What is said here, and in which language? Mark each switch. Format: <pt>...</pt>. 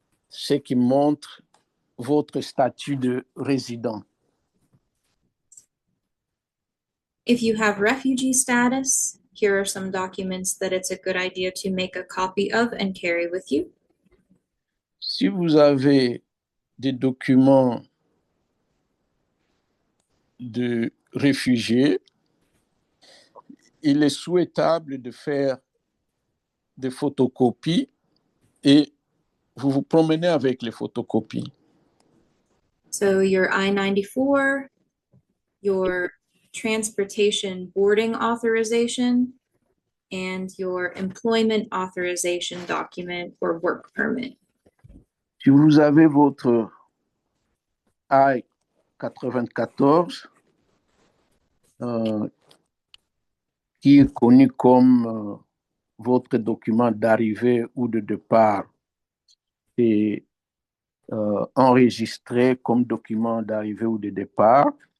<fr>ce qui montre votre statut de résident.</fr> <en>If you have refugee status, here are some documents that it's a good idea to make a copy of and carry with you.</en> <fr>Si vous avez des documents de réfugiés, il est souhaitable de faire des photocopies et vous vous promenez avec les photocopies.</fr> <en>So your I-94, your transportation boarding authorization, and your employment authorization document or work permit.</en> <fr>Si vous avez votre I-94, qui est connu comme votre document d'arrivée ou de départ, et enregistré comme document d'arrivée ou de départ.</fr>